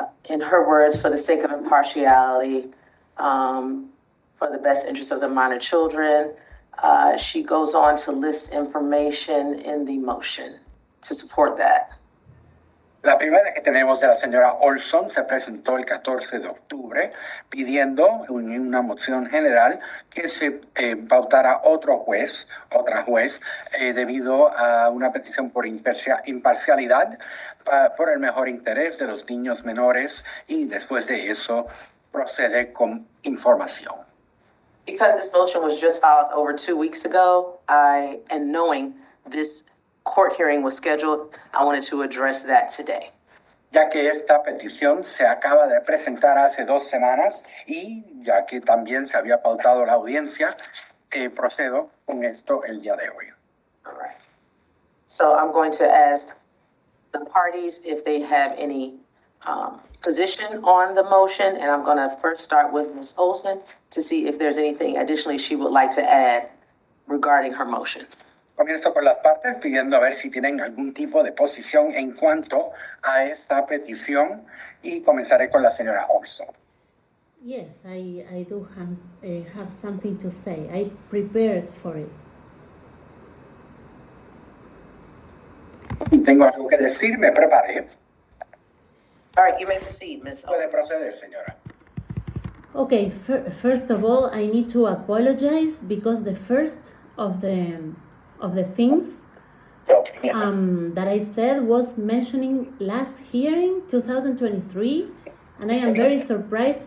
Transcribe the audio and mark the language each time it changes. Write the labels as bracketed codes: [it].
[en] In her words, for the sake of impartiality, for the best interest of the minor children. She goes on to list information in the motion to support that. [es] La primera que tenemos de la señora Olson se presentó el 14 de octubre pidiendo una moción general que se pautara otra juez, debido a una petición por imparcialidad por el mejor interés de los niños menores y después de eso procede con información. [en] Because this motion was just filed over 2 weeks ago, and knowing this court hearing was scheduled, I wanted to address that today. [es] Ya que esta petición se acaba de presentar hace 2 semanas y ya que también se había pautado la audiencia, procedo con esto el día de hoy. [en] All right. So I'm going to ask the parties if they have any position on the motion, and I'm going to first start with Ms. Olson to see if there's anything additionally she would like to add regarding her motion. [es] Comienzo con las partes pidiendo a ver si tienen algún tipo de posición en cuanto a esta petición y comenzaré con la señora Olson. [en] Yes, I do have something to say. I prepared for it. [es] Tengo algo que decir, me preparé. [en] All right, you may proceed, Ms. [es] Puede [en] Olson. [es] proceder, señora. [en] Okay, first of all, I need to apologize because the first of the things that I said was mentioning last hearing, 2023, and I am very surprised.